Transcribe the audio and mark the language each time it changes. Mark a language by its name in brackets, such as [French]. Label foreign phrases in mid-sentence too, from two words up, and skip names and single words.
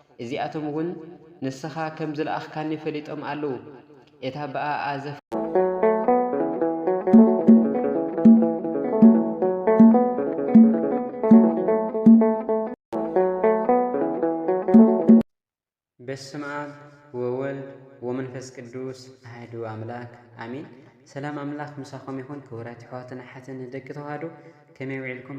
[Tigrinya] እዚኣቶም እውን ንስኻ ከም ዝለኣኽካኒ ፈሊጦም ኣለዉ እታ በኣኣ ዘፍ [Geez] በስመ አብ ወወልድ ወመንፈስ ቅዱስ አሐዱ አምላክ አሜን። [Tigrinya] ሰላም አምላክ ምሳኹም ይኹን። ክቡራት ኣሕዋትን ኣሓትን ደቂ ተዋህዶ ከመይ ውዒልኩም?